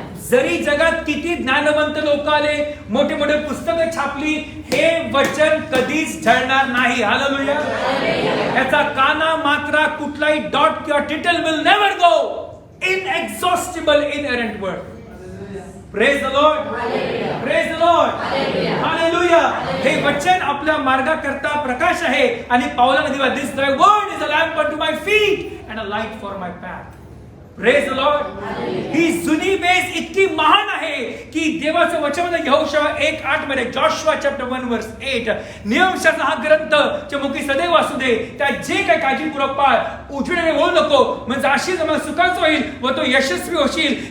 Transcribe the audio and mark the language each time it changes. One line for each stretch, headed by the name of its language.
Marathi: जरी जगात किती ज्ञानवंत लोक आले, मोठे मोठे पुस्तकं छापली, हे वचन कधीच झळणार नाही. हालेलुया. याचा काना मात्रा कुठलाही डॉट किंवा
English: Tittle will never go. Inexhaustible inherent word. Praise the Lord. Praise the Lord. Hallelujah.
Marathi: हे वचन आपल्या मार्गाकरता प्रकाश आहे. आणि पावलाने दिला,
English: this thy word is a lamp unto my feet and a light for my path. Praise the Lord.
Marathi: ही जुनी base इतकी महान आहे की देवाचं वचन मध्ये यहोशुआ 1:8 मध्ये, जॉशुआ चॅप्टर 1:8, नियमशास्त्र हा ग्रंथ जे मुखी सदैव असू दे, त्या जे काही काळजीपूर्वक पाळ, उठविणे बोलू नको, म्हणजे जाशील मला सुखाचं होईल व तो यशस्वी होशील.